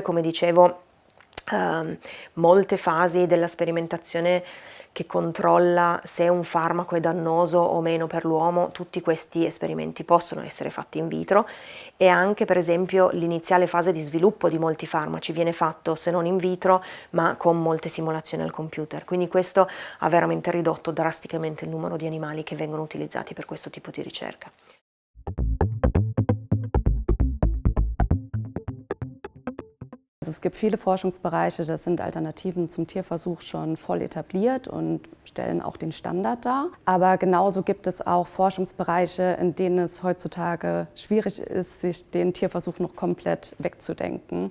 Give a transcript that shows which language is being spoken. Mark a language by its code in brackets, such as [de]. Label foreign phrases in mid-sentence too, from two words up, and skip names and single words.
[it] Oppure, come dicevo, molte fasi della sperimentazione che controlla se un farmaco è dannoso o meno per l'uomo, tutti questi esperimenti possono essere fatti in vitro, e anche per esempio l'iniziale fase di sviluppo di molti farmaci viene fatto se non in vitro ma con molte simulazioni al computer, quindi questo ha veramente ridotto drasticamente il numero di animali che vengono utilizzati per questo tipo di ricerca. [de] Also es gibt viele Forschungsbereiche, da sind Alternativen zum Tierversuch schon voll etabliert und stellen auch den Standard dar. Aber genauso gibt es auch Forschungsbereiche, in denen es heutzutage schwierig ist, sich den Tierversuch noch komplett wegzudenken.